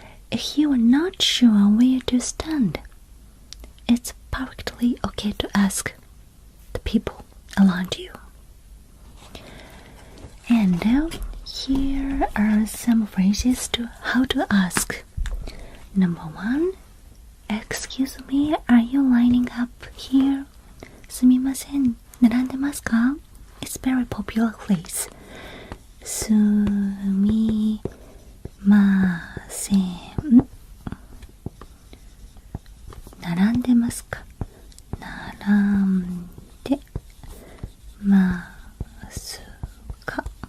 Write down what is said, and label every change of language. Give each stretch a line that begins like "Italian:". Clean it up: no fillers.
English: If you are not sure where to stand, it's perfectly okay to ask the people around you. And here are some phrases to how to ask. Number 1, excuse me, are you lining up here?
Japanese: すみません、並んでますか?
English: It's very popular phrase.
Japanese: すみません。並んでますか?並んでますか?